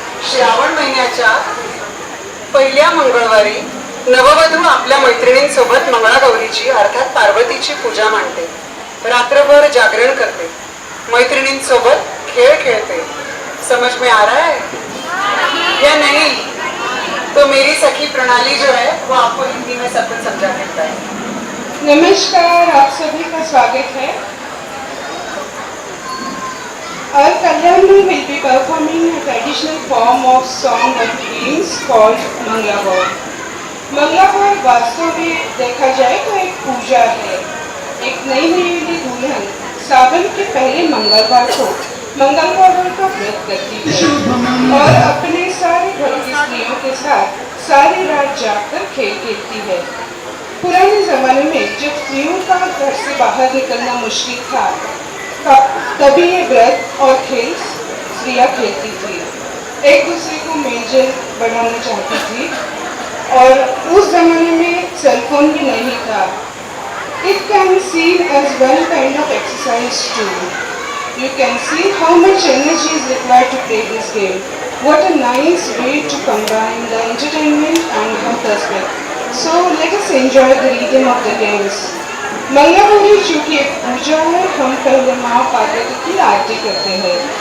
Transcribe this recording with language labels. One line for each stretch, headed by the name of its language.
Marathi: श्रावण महिन्याच्या पहिल्या मंगळवारी नववधू आपल्या मैत्रिणींसोबत मंगळागौरीची अर्थात पार्वतीची पूजा मांडते. रात्रभर जागरण करते, मैत्रिणींसोबत खेळ खेळते.
Hindi: समझ में आ रहा है या नहीं? तो मेरी सखी प्रणाली जो है वो आपको हिंदी में सब कुछ समझा देता है. नमस्कार, आप सभी का स्वागत है.
English: Our Kalyanmai will be performing a traditional form of song of dreams called Mangla Gaur.
Hindi: Mangla गौर वास्तव में देखा जाए तो एक पूजा है. एक नई नवेली दुल्हन सावन के पहले मंगलवार को मंगलवार का व्रत करती है और अपने सारे घर की स्त्रियों के साथ सारी रात जागकर खेल खेलती है. पुराने जमाने में जब स्त्रियों का घर से बाहर निकलना मुश्किल था, तभी ये व्रत और खेल स्त्रियां खेलती थी. एक दूसरे को मेलजोल बढ़ाना चाहती थी और उस जमाने में सेलफोन भी नहीं था.
English: It can seen as one kind of exercise too. You can see how much energy is required to play this game. What a nice way to combine the entertainment and health aspect. So let us enjoy the rhythm of the games.
Hindi: Mangala Gauri चूँकि एक पूजा है, हम पहले माँ पार्वती की आरती करते हैं.